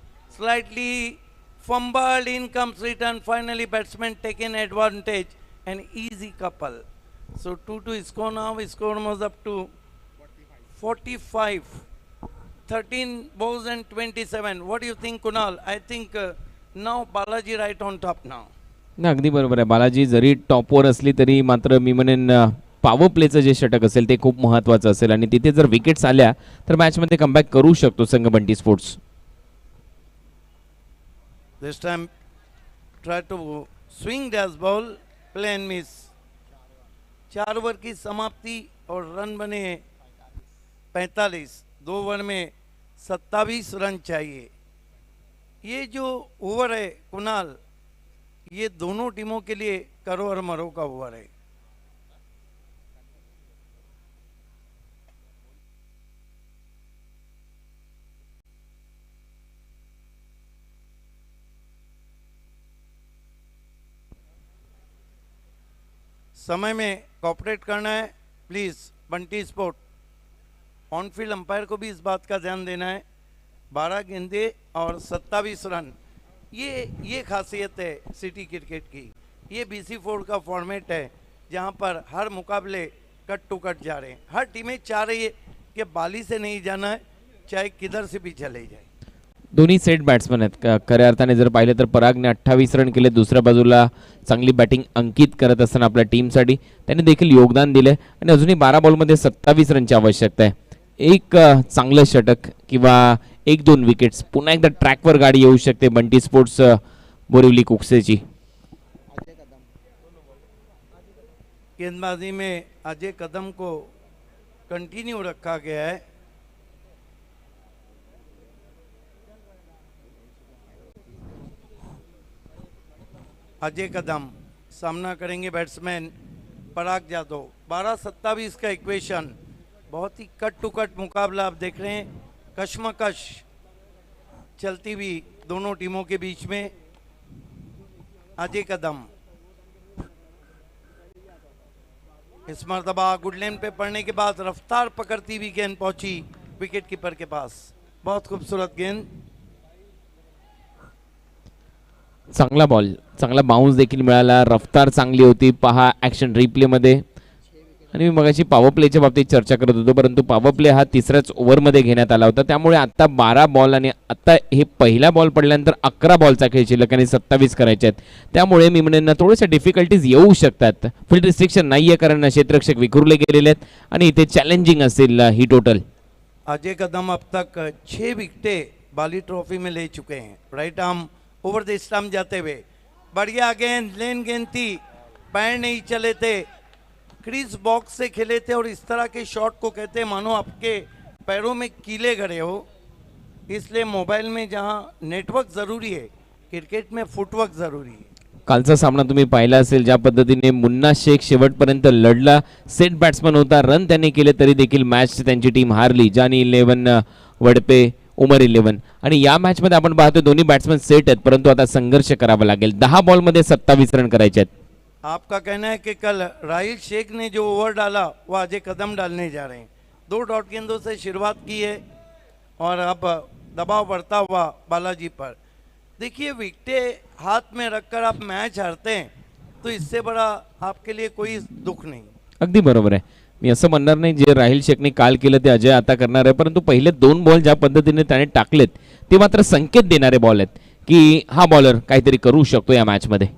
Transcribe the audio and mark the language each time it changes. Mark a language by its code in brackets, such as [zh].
[en] Slightly fumbled, in comes return. Finally, batsman taken advantage. An easy couple. So 2-2 score now. Score was up to 45. 13 balls and 27. What do you think, Kunal? I think now Balaji right on top now. [mr] ना अगदी बरोबर आहे. बालाजी जरी टॉपवर असली तरी मात्र मी म्हणेन power प्लेचं जे षटक असेल ते खूप महत्त्वाचं असेल आणि तिथे जर विकेट्स आल्या तर मॅचमध्ये कमबॅक करू शकतो संघ Bunty sports. [en] This time try to swing dash ball, play and miss. [hi] 4 over की समाप्ति और रन बने 45. 2 ओवर में 27 रन चाहिए. ये जो ओवर है कुणाल, ये दोनों टीमों के लिए करो और मरो का ओवर है. समय में कॉपरेट करना है please. Bunty sport on field umpire को भी इस बात का ध्यान देना है. 12 गेंदे और 27 रन, ये खासियत है सिटी क्रिकेट की. ये BC4 का फॉर्मेट है जहां पर हर मुकाबले कट टू कट जा रहे हैं. हर टीमें चाह रही है कि बाली से नहीं जाना है, चाहे किधर से भी चले जाए. [mr] दोन्ही सेट बॅट्समन आहेत. खऱ्या अर्थाने जर पाहिलं तर परागने 28 रन केले. दुसऱ्या बाजूला चांगली बॅटिंग अंकित करत असताना आपल्या टीमसाठी त्याने देखील योगदान दिले आणि अजूनही 12 बॉलमध्ये 27 रनची आवश्यकता आहे. एक चांगलं षटक किंवा 1-2 विकेट्स, पुन्हा एकदा ट्रॅकवर गाडी येऊ शकते बंटी स्पोर्ट्स बोरिवली कुक्सेची. [hi] गेंदबाजी में अजय कदम को कंटिन्यू रखा गया है. अजय कदम सामना करेंगे बैट्समैन पराग यादव. 12-27 का इक्वेशन. बहुत ही कट टू कट मुकाबला आप देख रहे हैं. कश्मकश चलती हुई दोनों टीमों के बीच में. अजय कदम इस मरतबा गुड लेन पे पड़ने के बाद रफ्तार पकड़ती हुई गेंद पहुंची विकेट कीपर के पास. बहुत खूबसूरत गेंद. [mr] चांगला बॉल, चांगला बाउन्स देखील मिळाला. रफ्तार चांगली होती. पहा ॲक्शन रिप्लेमध्ये. आणि मी मगाशी पॉवर प्लेच्या बाबतीत चर्चा करत होतो, परंतु पॉवर प्ले हा तिसऱ्याच ओव्हरमध्ये घेण्यात आला होता. त्यामुळे आता 12 बॉल आणि आता हे पहिला बॉल पडल्यानंतर 11 बॉलचा खेळ शिल्लक आणि 27 करायचे आहेत. त्यामुळे मी म्हणेन ना थोडेसे डिफिकल्टीज येऊ शकतात. फील्ड रिस्ट्रिक्शन नाही आहे कारण क्षेत्ररक्षक विखुरले गेलेले आहेत आणि इथे चॅलेंजिंग असेल ही टोटल. [hi] अजय कदम अब तक 6 विकेटें बाली ट्रॉफी में ले चुके हैं. Right arm over the stump जाते हुए बढ़िया गेंद, लेन गेंद थी, पैर नहीं चले थे, क्रीज बॉक्स से खेले थे और इस तरह के शॉट को कहते हैं मानो आपके पैरों में कीले गड़े हो. इसलिए मोबाइल में जहां नेटवर्क ज़रूरी है, क्रिकेट में फुटवर्क ज़रूरी है. [mr] कालचा सामना तुम्ही पाहिला असेल ज्या पद्धतीने मुन्ना शेख शेवटपर्यंत लढला. सेट बॅट्समन होता. रन त्याने केले तरी देखील मॅच त्यांची टीम हारली. जानी 11, वडपे, उमर 11. आणि या मॅचमध्ये आपण पाहतो दोन्ही बॅट्समन सेट आहेत, परंतु आता संघर्ष करावा लागेल. 10 बॉलमध्ये 27 रन करायचे आहेत. [hi] आपका कहना है कि कल राहिल शेख ने जो ओवर डाला वो अजय कदम डालने जा रहे हैं. 2 डॉट गेंदों से शुरुआत की है और अब दबाव बढ़ता हुआ बालाजी पर. देखिए विकेटें हाथ में रखकर आप मैच हारते हैं तो इससे बड़ा आपके लिए कोई दुख नहीं. [mr] अगदी बरोबर आहे. मी असं म्हणणार नाही जे राहिल शेखने काल केलं ते अजय आता करणार आहे, परंतु पहिले 2 बॉल ज्या पद्धतीने त्याने टाकलेत ते मात्र संकेत देणारे बॉल आहेत की हा बॉलर काहीतरी करू शकतो या मॅचमध्ये.